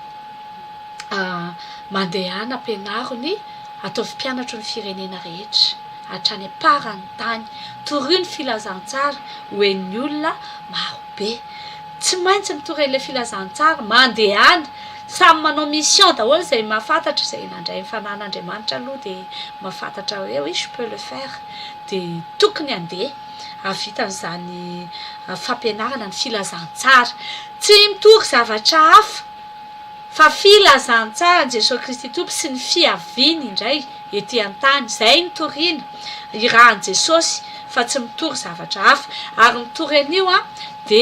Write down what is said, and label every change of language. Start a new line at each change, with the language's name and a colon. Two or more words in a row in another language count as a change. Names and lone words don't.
Malagasy: mandehana ampianarony ataovy mpianatro ny firenena rehetra hatrany aparany tany tory ny filazantsara hoen'ny olona marobe tsy maintsy mitory an'ilay filazantsara mandehana samy manao mission daholo zay mahafantatra zay nandray ny fanan'Andriamanitra aloha de mahafantatra hoe
French: oui je peux le faire
Malagasy: de tokony andeha avitan'izany fampianarana ny filazantsara tsy mitory zavatra hafa fa filazantsara Jesosy Kristy tompo sy ny fiaviany indray ety an-tany zay nitoriana irahan Jesosy fa tsy mitory zavatra hafa ary mitory an'io a de